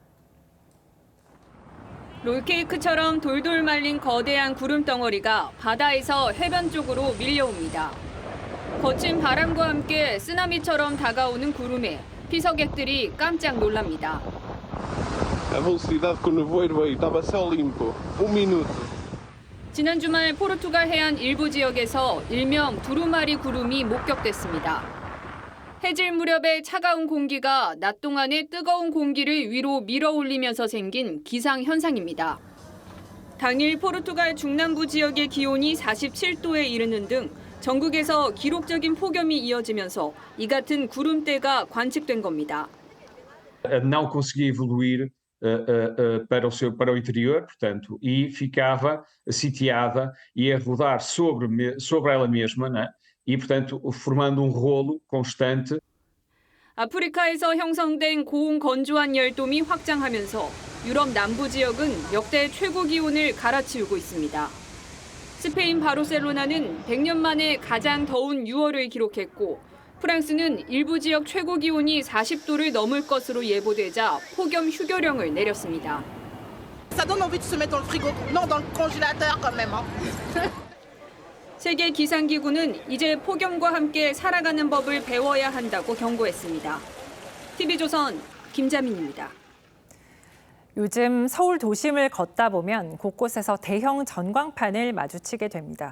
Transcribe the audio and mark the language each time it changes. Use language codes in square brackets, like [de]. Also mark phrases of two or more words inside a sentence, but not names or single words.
[ko] 롤케이크처럼 돌돌 말린 거대한 구름 덩어리가 바다에서 해변 쪽으로 밀려옵니다. 거친 바람과 함께 쓰나미처럼 다가오는 구름에 피서객들이 깜짝 놀랍니다. [pt] A velocidade que o nevoeiro veio estava céu limpo. Minuto. [ko] 지난 주말 포르투갈 해안 일부 지역에서 일명 두루마리 구름이 목격됐습니다. 해질 무렵에 차가운 공기가 낮 동안의 뜨거운 공기를 위로 밀어올리면서 생긴 기상현상입니다. 당일 포르투갈 중남부 지역의 기온이 47도에 이르는 등 전국에서 기록적인 폭염이 이어지면서 이 같은 구름대가 관측된 겁니다. [pt] Não conseguia evoluir para o interior, portanto, e ficava sitiada e a rodar sobre ela mesma, né? E, portanto, formando rolo constante. [ko] 아프리카에서 형성된 고온 건조한 열돔이 확장하면서 유럽 남부 지역은 역대 최고 기온을 갈아치우고 있습니다. 스페인 바르셀로나는 100년 만에 가장 더운 6월을 기록했고 프랑스는 일부 지역 최고 기온이 40도를 넘을 것으로 예보되자 폭염 휴교령을 내렸습니다. [fr] Ça donne envie de se mettre dans le frigo, non dans le congélateur quand même. [ko] 세계 기상기구는 이제 폭염과 함께 살아가는 법을 배워야 한다고 경고했습니다. TV조선 김자민입니다. 요즘 서울 도심을 걷다 보면 곳곳에서 대형 전광판을 마주치게 됩니다.